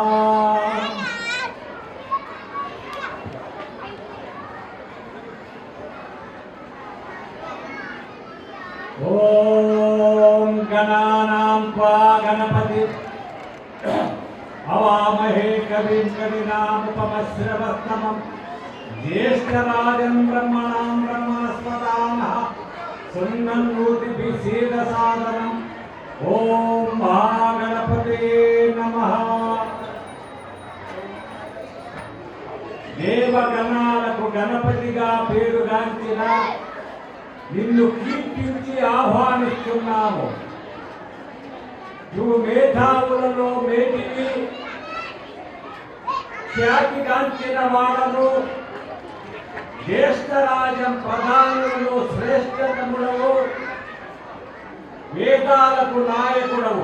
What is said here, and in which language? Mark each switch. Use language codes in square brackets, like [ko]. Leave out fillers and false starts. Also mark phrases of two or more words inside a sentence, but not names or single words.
[sa] ओम गणानां त्वा गणपति अवामहे कविं कवीनामुपमश्रवस्तमं ज्येष्ठराजं ब्रह्मणां ब्रह्मणस्पदानः सुन्नन्नूतिभिः ओम महागणपते नमः। [te] देवगणाలకు గణపతిగా పేరుగాంచిన నిన్ను కీర్తించి ఆహ్వానిస్తున్నాము. నువ్వు మేధావులలో మేటివి, ఖ్యాతిగాంచిన వాడను, జ్యేష్ఠరాజం ప్రధానులలో శ్రేష్టతముడవు, వేదాలకు నాయకుడవు.